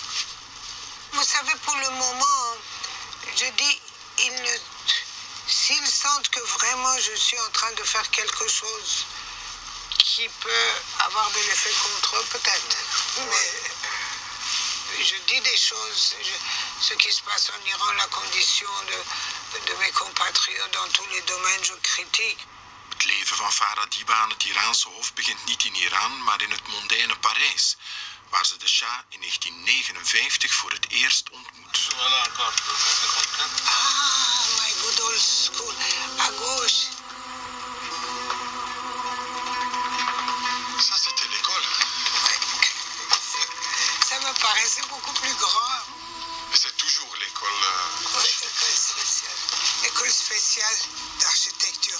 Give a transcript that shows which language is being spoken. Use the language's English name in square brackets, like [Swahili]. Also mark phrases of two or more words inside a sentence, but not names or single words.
[French] Vous savez, pour le moment, je dis, s'ils sentent que vraiment je suis en train de faire quelque chose qui peut avoir de l'effet contre eux, peut-être. Mais je dis des choses, ce qui se passe en Iran, la condition de mes compatriotes dans tous les domaines, je critique. [Dutch] Het leven van Farah Diba aan het Iraanse hof begint niet in Iran, maar in het mondaine Parijs, waar ze de Shah in 1959 voor het eerst ontmoet. [English] Ah, my good old school, [French] à gauche. Ça, c'était l'école. Ça me paraissait beaucoup plus grand. Mais c'est toujours l'école. Oui, école spéciale d'architecture.